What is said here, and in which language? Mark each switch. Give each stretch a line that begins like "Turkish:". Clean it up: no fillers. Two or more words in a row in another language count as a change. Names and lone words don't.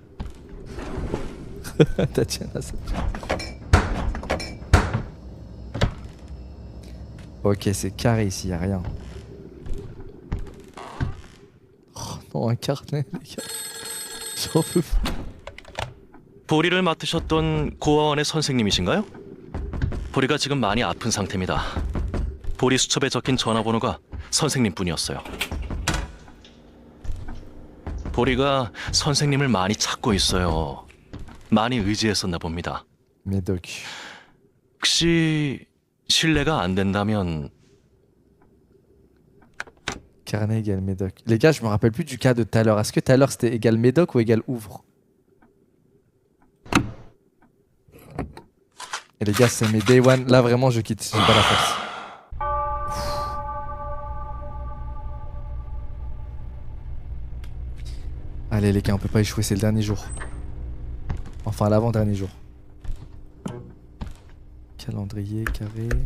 French: Tatiana, ça. Ok, c'est carré ici, y a rien. Oh non, un carnet, les gars. J'en peux pas.
Korean: 보리를 맡으셨던 고아원의 선생님이신가요? 보리가 지금 많이 아픈 상태입니다. 보리 수첩에 적힌 전화번호가 선생님뿐이었어요. 보리가 선생님을 많이 찾고 있어요. 많이 의지했었나 봅니다.
French: Médoc.
Korean: 혹시 실례가 안 된다면
French: Carnet égale Médoc. Les gars, je me rappelle plus du cas de tout à l'heure. Est-ce que tout à l'heure c'était égal Médoc ou égal ouvre? Et les gars, c'est mes
English: day one.
French: Là vraiment, je quitte. J'ai pas la force. Allez les gars, on peut pas échouer, c'est le dernier jour. Enfin l'avant-dernier jour. Calendrier carré.